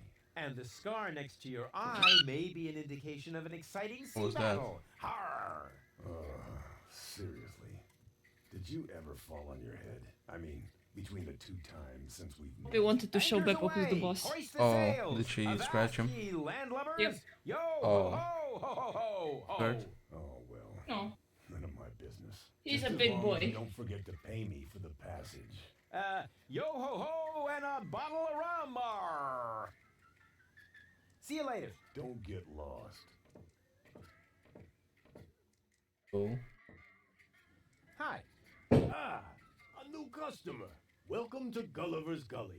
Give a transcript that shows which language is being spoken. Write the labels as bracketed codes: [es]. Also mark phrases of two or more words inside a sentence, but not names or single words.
[en] And the scar next to your eye may be an indication of an exciting sea What was that? battle. Har! Seriously. Did you ever fall on your head? I mean, between the 2 times since we've met. They wanted to show Anchors Beppo who's the away! boss. Hoist the Oh, sails! did she Avast scratch him? ye landlubbers! Yep. Yo, Oh. ho, ho, ho, ho, ho! Hurt? Oh, well. No. None of my business. He's Just a as big long as boy. you don't forget to pay me for the passage. Yo ho ho and a bottle of rum. Arr. See you later. Don't get lost. Cool. Hi. Ah, a new customer. Welcome to Gulliver's Gully.